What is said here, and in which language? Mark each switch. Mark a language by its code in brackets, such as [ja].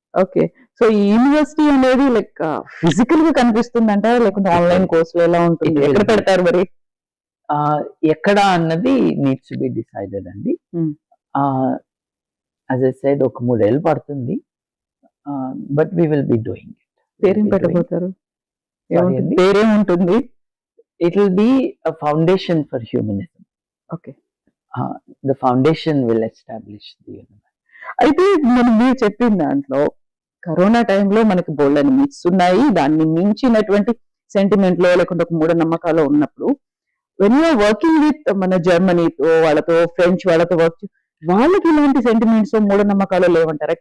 [te] Okay, so ఈ university అనేది like physical గా కనిపిస్తుందంట, లేకుంటే ఆన్లైన్ కోర్సులు ఎలా ఉంటుంది, ఎక్కడ పెడతారు మరి? ఎక్కడ అన్నది [en] Needs to be decided అండి. As I said, [te] ఒక 3 ఏళ్ళు పడుతుంది, [en] But we will be doing it. [te] పేరేం పెట్టబోతారు? పేరేముంటుంది? [en] It will be a foundation for humanism. Okay. The foundation will establish the universe. [te] అయితే మీరు చెప్పిన దాంట్లో కరోనా టైంలో మనకి బోల్డని మిత్స్ ఉన్నాయి, దాన్ని మించినటువంటి సెంటిమెంట్ లో లేకుంటే ఒక మూఢనమ్మకాలు ఉన్నప్పుడు, [en] when you are working with [te] మన జర్మనీతో, వాళ్ళతో, ఫ్రెంచ్ వాళ్ళతో వర్క్, వాళ్ళకి ఇలాంటి సెంటిమెంట్స్, మూఢనమ్మకాలు లేవంటారా?